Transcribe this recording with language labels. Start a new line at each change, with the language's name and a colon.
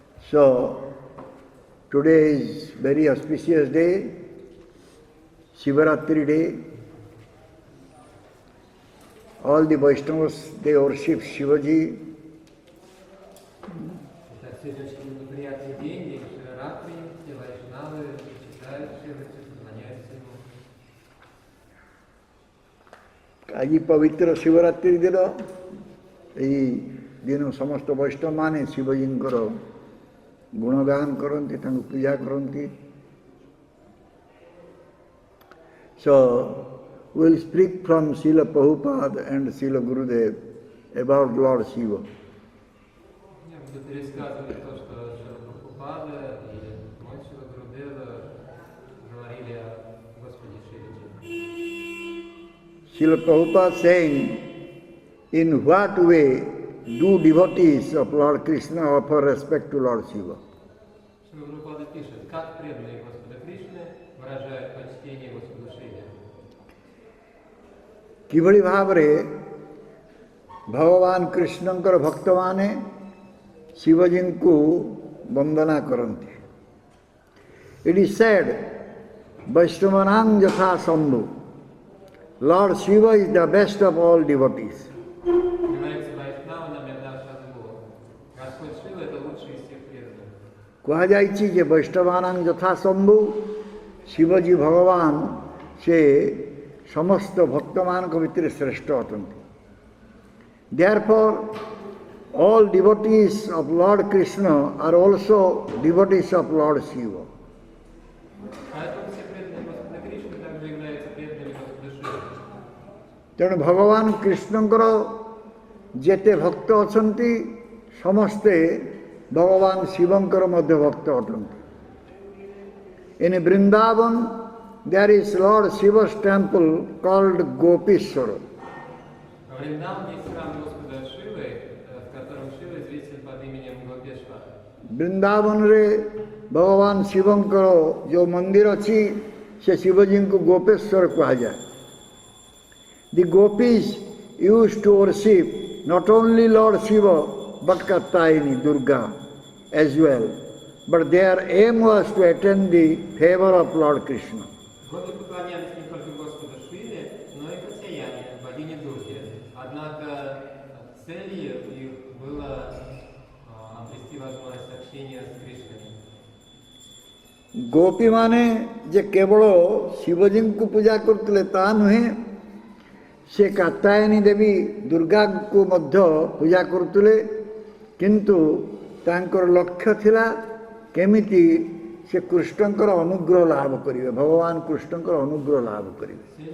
English: So, today is very auspicious day, Shivaratri day. All the Vaishnavas, they worship Shivaji.
Russian: Это сегодняшний мероприятие день, день Шиваратри, все вайшнавы почитают Шивачи, поклоняются ему.
Odia: ଆଜି ପବିତ୍ର ଶିବରାତ୍ରି ଦିନ ଏହି ଦିନ ସମସ୍ତ ବୈଷ୍ଣବମାନେ ଶିବଜୀଙ୍କର ଗୁଣଗାନ କରନ୍ତି, ତାଙ୍କୁ ପୂଜା କରନ୍ତି.
English: So, we will speak from Srila Prabhupada and Srila Gurudev about Lord Shiva.
Russian: Я буду пересказывать то, что Шрила Прабхупада и мой Шрила Гурудева говорили о Господе Шиваджи.
English: Srila Prabhupada saying, in what way do devotees of Lord Krishna offer respect to Lord Shiva?
Russian: Шрила Прабхупада пишет, как преданные Господа Кришны выражают почтение Господу Шиве.
Odia: କିଭଳି ଭାବରେ ଭଗବାନ କୃଷ୍ଣଙ୍କର ଭକ୍ତମାନେ ଶିବଜୀଙ୍କୁ ବନ୍ଦନା କରନ୍ତି.
English: It is said, Vaishnavanaଂ yatha Shambhu, Lord Shiva is the best of all devotees.
Russian: Говорится Вайшнаванам Ята Шадгу. Господь Шива это лучший из всех преданных.
Odia: କୁହାଯାଇଛି ଯେ ବୈଷ୍ଣବାନାଂ ଯଥା ଶମ୍ଭୁ, ଶିବଜୀ ଭଗବାନ ସେ ସମସ୍ତ ଭକ୍ତମାନଙ୍କ ଭିତରେ ଶ୍ରେଷ୍ଠ ଅଟନ୍ତି.
English: Therefore, all devotees of Lord Krishna are also devotees of Lord Shiva.
Russian: Поэтому все преданные Господа Кришны также являются преданными Господа Шивы.
Odia: ତେଣୁ ଭଗବାନ କୃଷ୍ଣଙ୍କର ଯେତେ ଭକ୍ତ ଅଛନ୍ତି ସମସ୍ତେ ଭଗବାନ ଶିବଙ୍କର ମଧ୍ୟ ଭକ୍ତ ଅଟନ୍ତି.
English: In Vrindavan, there is Lord Shiva's temple called Gopishwara.
Russian: Во Вриндаване есть храм Господа Шивы, в котором Шива известен под именем Гопешвара.
Odia: ବୃନ୍ଦାବନରେ ଭଗବାନ ଶିବଙ୍କର ଯେଉଁ ମନ୍ଦିର ଅଛି ସେ ଶିବଜୀଙ୍କୁ ଗୋପେଶ୍ୱର କୁହାଯାଏ.
English: The gopis used to worship not only Lord Shiva but Katyayani Durga as well, but their aim was to attain the favor of Lord Krishna.
Russian: Годы поклонялись не только Господу Шиве, но и Катяяне, богине Дурге. Однако целью их было обрести возможность общения с Кришной.
Odia: ଗୋପୀମାନେ ଯେ କେବଳ ଶିବଜୀଙ୍କୁ ପୂଜା କରୁଥିଲେ ତାହା ନୁହେଁ, ସେ କାତ୍ୟାୟନୀ ଦେବୀ ଦୁର୍ଗାଙ୍କୁ ମଧ୍ୟ ପୂଜା କରୁଥିଲେ, କିନ୍ତୁ ତାଙ୍କର ଲକ୍ଷ୍ୟ ଥିଲା କେମିତି ସେ କୃଷ୍ଣଙ୍କର ଅନୁଗ୍ରହ ଲାଭ କରିବେ, ଭଗବାନ କୃଷ୍ଣଙ୍କର ଅନୁଗ୍ରହ ଲାଭ କରିବେ.